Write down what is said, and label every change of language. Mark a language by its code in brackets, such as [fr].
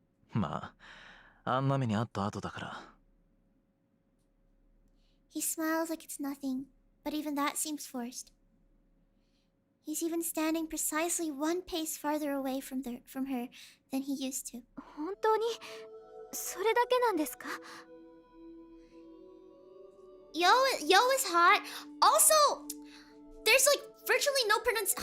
[ja] まあ、あんな目にあった後だから。 [en] He smiles like it's nothing, but even that seems forced. He's even standing precisely one pace farther away from her than he used to. [ja] 本当にそれだけなんですか? [en] Yo is hot. Also, there's like virtually no pronunciation.